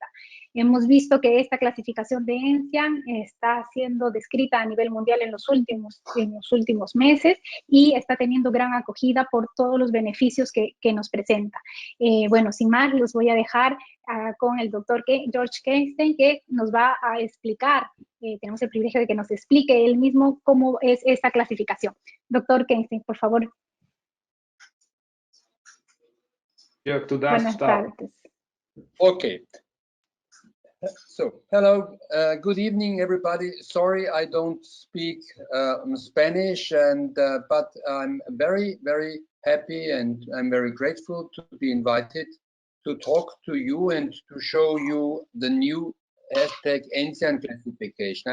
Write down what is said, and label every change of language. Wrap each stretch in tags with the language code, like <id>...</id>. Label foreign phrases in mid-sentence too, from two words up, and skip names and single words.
<es>Hemos visto que esta clasificación de ENSIAN está siendo descrita a nivel mundial en los últimos meses y está teniendo gran acogida por todos los beneficios que nos presenta. Bueno, sin más, los voy a dejar con el doctor George Kexten, que nos va a explicar, tenemos el privilegio de que nos explique él mismo cómo es esta clasificación. Doctor Kexten, por favor.</es> <de>Jörg, du darfst starten.</de> <en>Okay. So, hello, good evening, everybody. Sorry, I don't speak Spanish, but I'm very, very happy and I'm very grateful to be invited to talk to you and to show you the new #ENSIAN classification.</en>